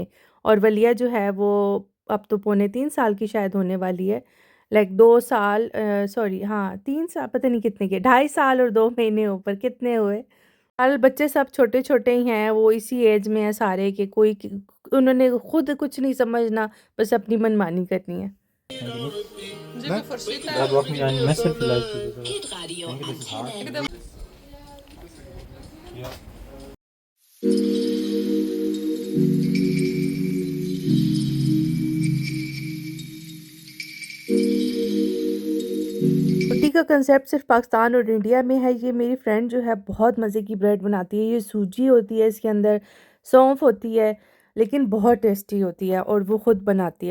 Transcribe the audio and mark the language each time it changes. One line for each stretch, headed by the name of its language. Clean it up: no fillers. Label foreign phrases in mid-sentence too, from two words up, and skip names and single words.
Hindi: और वलिया जो है वो अब तो पौने 3 साल की शायद होने वाली है। लाइक 2 साल सॉरी हाँ 3 साल पता नहीं कितने के, 2.5 साल और 2 महीने ऊपर कितने हुए। हाल बच्चे सब छोटे-छोटे ही हैं, वो इसी एज में हैं सारे के कोई उन्होंने खुद कुछ नहीं समझना, बस अपनी मनमानी करनी है।
German: Ne? Da brauchen wir ein Messer vielleicht oder so. Ich denke, das ist hart. Ja.
Hindi: रोटी का कंसेप्ट सिर्फ पाकिस्तान और इंडिया में है। ये मेरी फ्रेंड जो है बहुत मज़े की ब्रेड बनाती है। ये सूजी होती है, इसके अंदर सौंफ होती है, लेकिन बहुत टेस्टी होती है और वो ख़ुद बनाती है।